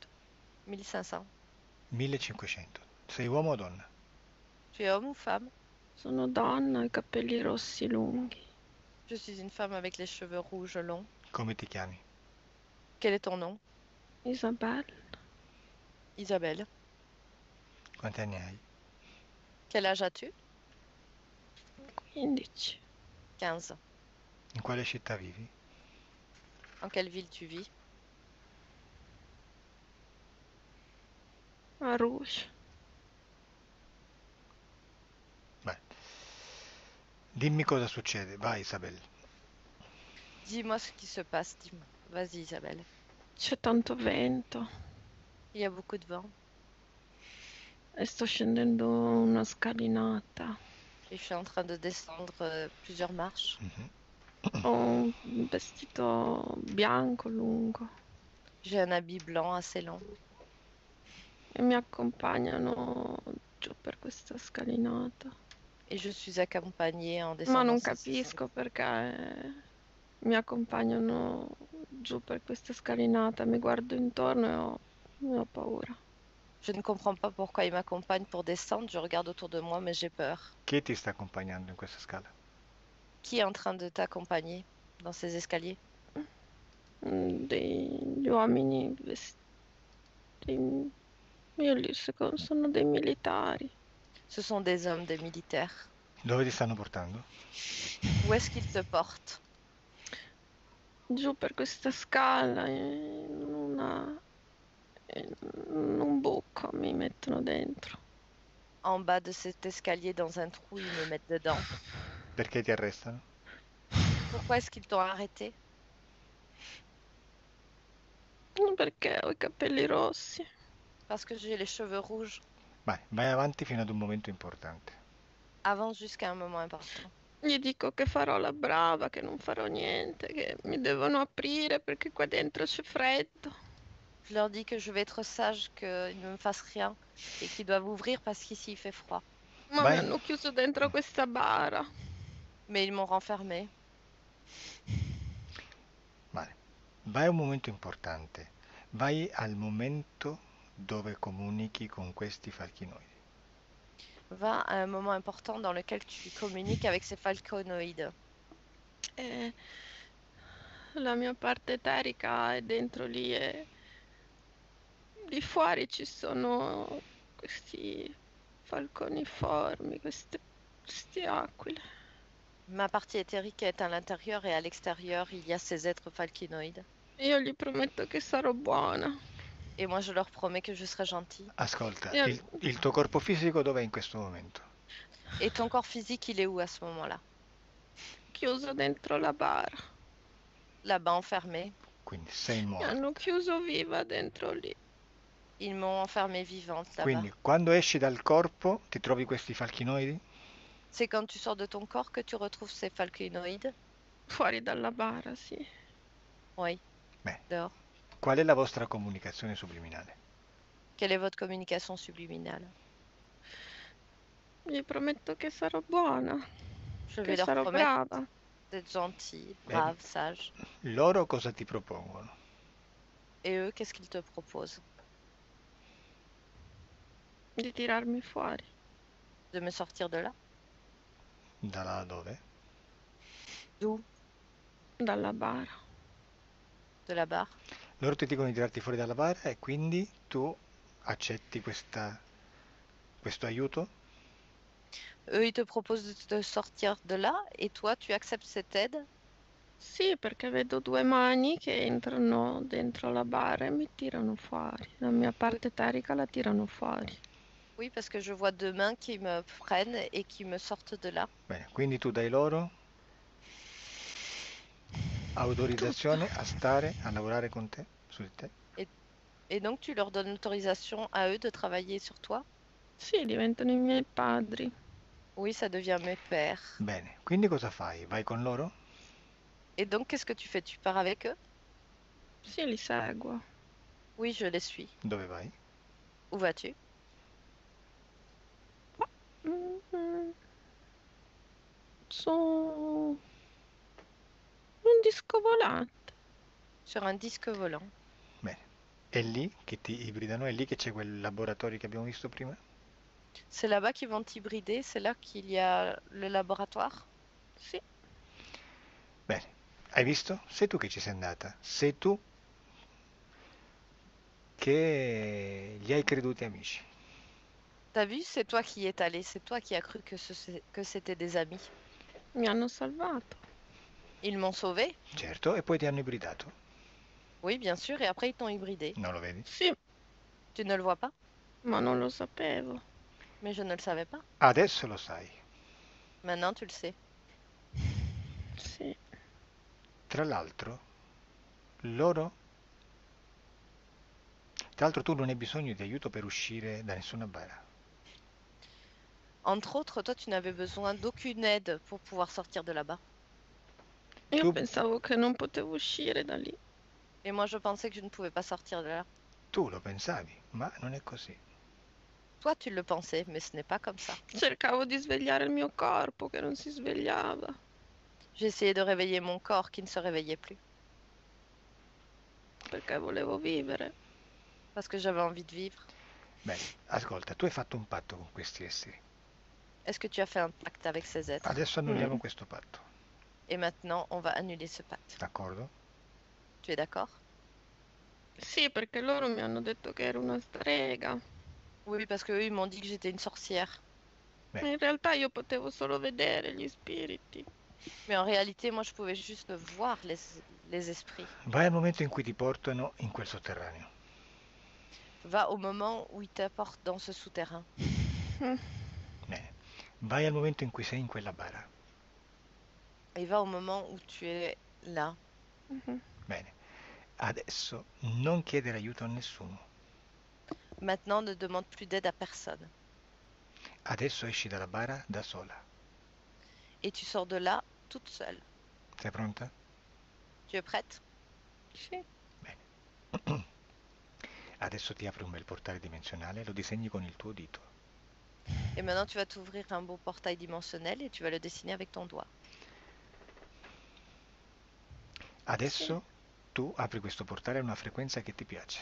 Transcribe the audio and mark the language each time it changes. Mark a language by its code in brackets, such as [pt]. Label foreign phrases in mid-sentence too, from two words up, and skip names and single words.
[it] 1500. 1500. Sei uomo o donna? [fr] Tu es homme ou femme? [it] Sono donna, ho i capelli rossi lunghi. [fr] Je suis une femme avec les cheveux rouges longs. [it] Come ti chiami? [fr] Quel est ton nom? [it] Isabella, [fr] Isabelle. [it] Quanti anni hai? [fr] Quel âge as-tu? [it] 15. [fr] 15. [it] In quale città vivi? [fr] En quelle ville tu vis? [it] A Rouge. Beh, dimmi cosa succede. Vai, Isabel. [fr] Dis-moi ce qui se passe, dis-moi. Vas-y, Isabelle. [it] C'è tanto vento [fr] Il y a beaucoup de vent [it] e sto scendendo una scalinata. [fr] et je suis en train de descendre plusieurs marches. Mhm. [it] Ho un vestito bianco lungo [fr] J'ai un habit blanc assez long [it] e mi accompagnano giù per questa scalinata. [fr] et je suis accompagnée en [it] Ma [fr] descendant. [it] non [fr] ces escaliers. [it] capisco perché mi accompagnano giù per questa scalinata. Mi guardo intorno e ho paura. [fr] Je ne comprends pas pourquoi ils m'accompagnent pour descendre. Je regarde autour de moi, mais j'ai peur. [it] Chi ti sta accompagnando in questa scala? [fr] Qui est en train de t'accompagner dans ces escaliers? [it] Degli uomini vestiti. Sono dei militari. [fr] Ce sont des hommes, des militaires. [it] Dove ti stanno portando? [fr] Où est-ce qu'ils te portent? [it] Giù per questa scala in un buco mi mettono dentro. [fr] En bas de cet escalier, dans un trou, ils me mettent dedans. [it] Perché ti arrestano? [fr] Pourquoi est-ce qu'ils t'ont arrêté? [it] Perché ho i capelli rossi. [fr] Parce que j'ai les cheveux rouges. [it] Vai avanti fino ad un momento importante. [fr] Avance jusqu'à un moment important. [it] Gli dico che farò la brava, che non farò niente, che mi devono aprire perché qua dentro c'è freddo. [fr] Je leur dis que je vais être sage, qu'ils ne me fassent rien et qu'ils doivent ouvrir parce qu'ici il fait froid. [it] Ma Vai. mi hanno chiuso dentro questa bara. [fr] Mais ils m'ont renfermée. [it] Vale. Vai a un momento importante. Vai al momento dove comunichi con questi falchinoidi. [fr] Va à un moment important dans lequel tu communiques avec ces falconoïdes. [it] E la mia parte eterica è dentro lì e di fuori ci sono questi falconiformi, queste aquile. [fr] Ma partie éthérique est à l'intérieur et à l'extérieur, il y a ces êtres falconoïdes. [it] Io gli prometto che sarò buona. [fr] Et moi, je leur promets que je serai gentille. [it] Ascolta, Io- il tuo corpo fisico dov'è in questo momento? [fr] Et ton corps physique, il est où à ce moment-là? [it] Chiuso dentro la bara. [fr] Là-bas, enfermé. [it] Quindi sei Mi morto. hanno chiuso viva dentro lì. [fr] Ils m'ont enfermée vivante là-bas. [it] Quindi quando esci dal corpo ti trovi questi falchinoidi? [fr] C'est quand tu sors de ton corps que tu retrouves ces falconoïdes? [it] Fuori dalla bara, sì. [fr] Oui, [it] Beh, [fr] dehors. [it] qual è la vostra comunicazione subliminale? [fr] Quelle est votre communication subliminale? [it] Gli prometto che sarò buona, [fr] Je [it] che [fr] vais leur [it] sarò [fr] promettre [it] brava. [fr] d'être gentils, [it] Beh, [fr] braves, sages. [it] loro cosa ti propongono? [fr] Et eux, qu'est-ce qu'ils te proposent? [it] Di tirarmi fuori. [fr] De me sortir de là? [it] Da là dove? [fr] D'où? [it] Dalla bara. [fr] De la barre? [it] Loro ti dicono di tirarti fuori dalla bara e quindi tu accetti questo aiuto? [fr] Eux, ils te proposent de te sortir de là et toi, tu acceptes cette aide? [it] Sì, perché vedo due mani che entrano dentro la bara e mi tirano fuori. La mia parte eterica la tirano fuori. [fr] Oui, parce que je vois deux mains qui me prennent et qui me sortent de là. [it] Bene, quindi tu dai loro Tutto. autorizzazione a stare, a lavorare con te, su di te? [fr] Et, et donc, tu leur donnes l'autorisation à eux de travailler sur toi? [it] Sì, diventano i miei padri. [fr] Oui, ça devient mes pères. [it] Bene, quindi cosa fai? Vai con loro? [fr] Et donc, qu'est-ce que tu fais? Tu pars avec eux? [it] Sì, li seguo. [fr] Oui, je les suis. [it] Dove vai? [fr] Où vas-tu? [it] Mm, Su un disco volante. [fr] Sur un disque volant. [it] Bene, è lì che ti ibridano, è lì che c'è quel laboratorio che abbiamo visto prima? [fr] C'est là-bas qu'ils vont t'hybrider? C'est là qu'il y a le laboratoire? [it] Sì, Bene, hai visto? Sei tu che ci sei andata, sei tu che gli hai creduti amici. [fr] T'as vu? C'est toi qui y es allé. C'est toi qui as cru que c'était des amis. [it] mi hanno salvato. [fr] Ils m'ont sauvé? [it] Certo, e poi ti hanno ibridato, [fr] Oui, bien sûr. Et après, ils t'ont hybridé. [it] non lo vedi? Sì, [fr] Tu ne le vois pas? [it] ma non lo sapevo. [fr] Mais je ne le savais pas. [it] Adesso lo sai. [fr] Maintenant, tu le sais. [it] Sì, Tra l'altro, loro... Tra l'altro tu non hai bisogno di aiuto per uscire da nessuna bara. [fr] Entre autres, toi, tu n'avais besoin d'aucune aide pour pouvoir sortir de là-bas. [it] io Tu, pensavo che non potevo uscire da lì. [fr] Et moi, je pensais que je ne pouvais pas sortir de là. [it] tu lo pensavi, ma non è così. [fr] Toi, tu le pensais, mais ce n'est pas comme ça. [it] Cercavo di svegliare il mio corpo che non si svegliava. [fr] J'ai essayé de réveiller mon corps qui ne se réveillait plus. [it] Perché volevo vivere. [fr] Parce que j'avais envie de vivre. [it] Bene, ascolta, tu hai fatto un patto con questi esseri. [fr] Est-ce que tu as fait un pacte avec ces êtres? [it] Adesso annulliamo questo patto, [fr] Et maintenant, on va annuler ce pacte. [it] d'accordo? [fr] Tu es d'accord? [it] Sì, perché loro mi hanno detto che ero una strega. [fr] Oui, parce qu'eux, ils m'ont dit que j'étais une sorcière. [it] Beh, Ma in realtà io potevo solo vedere gli spiriti. [fr] Mais en réalité, moi, je pouvais juste voir les esprits. [it] vai al momento in cui ti portano in quel sotterraneo. [fr] Va au moment où ils t'apportent dans ce souterrain. [it] Bene, vai al momento in cui sei in quella bara. [fr] Et va au moment où tu es là. Mhm. [it] Bene, adesso non chiedere aiuto a nessuno. [fr] Maintenant, ne demande plus d'aide à personne. [it] Adesso esci dalla bara da sola. [fr] Et tu sors de là toute seule. [it] Sei pronta? [fr] Tu es prête? [it] Sì. Bene. Adesso ti apri un bel portale dimensionale e lo disegni con il tuo dito. [fr] Et maintenant, tu vas t'ouvrir un beau portail dimensionnel et tu vas le dessiner avec ton doigt. [it] Adesso tu apri questo portale a una frequenza che ti piace.